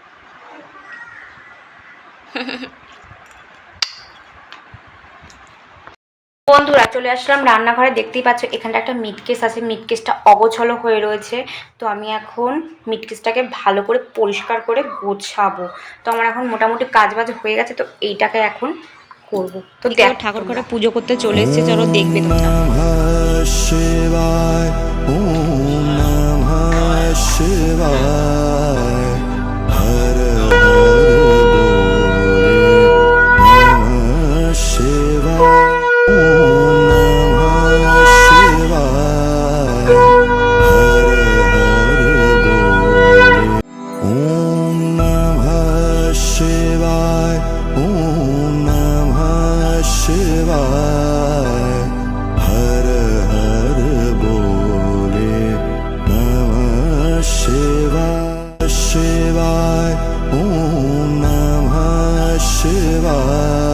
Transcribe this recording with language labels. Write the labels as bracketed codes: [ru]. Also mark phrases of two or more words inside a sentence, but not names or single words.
[bn] বন্ধুরা, চলে আসলাম রান্নাঘরে। দেখতেই পাচ্ছ এখানটা একটা মিটকেস আছে, মিটকেসটা অগোছালো হয়ে রয়েছে। তো আমি এখন মিটকেসটাকে ভালো করে পরিষ্কার করে গোছাবো। তো আমার এখন মোটামুটি কাজ বাজ হয়ে গেছে, তো এইটাকে এখন করব। তো দেখো, ঠাকুর ঘরে পুজো করতে চলে এসছে, চলো দেখবে তোমরা। [sa] শিবায় ওম নমঃ শিবায় হর হর বলে নমঃ শিবায় ওম নমঃ শিবায় হর হর বলে ওম নমঃ শিবায় ওম নমঃ শিবায় হর হর বলে নমঃ শিবায় শিবায় ওম নমঃ শিবায়